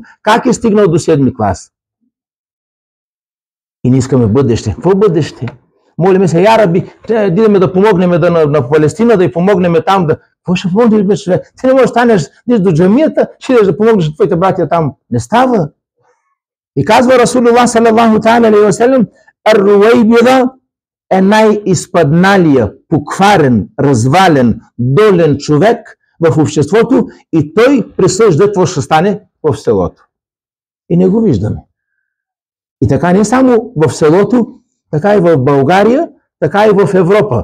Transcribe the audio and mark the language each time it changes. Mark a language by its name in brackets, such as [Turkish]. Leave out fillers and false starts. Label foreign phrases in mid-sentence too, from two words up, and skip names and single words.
[Bulgarian] Как е стигнал до 7 клас? И не искаме бъдеще. Какво бъдеще? Молиме се, [Arabic] يا رب, [Bulgarian] идеме да помогнем на Палестина, да й помогнем там. Какво ще помогнеш, бе, човек? Ти не можеш да станеш до джамията, ще идеш да помогнеш на твоите братя там. Не става. И казва [Arabic] رسول الله صلى الله عليه وسلم, [Bulgarian] ар-руайбида е най-изпадналия, покварен, развален, долен човек в обществото и той присъжда какво ще стане в селото. И не го виждаме. И така не само в селото, така и в България, така и в Европа.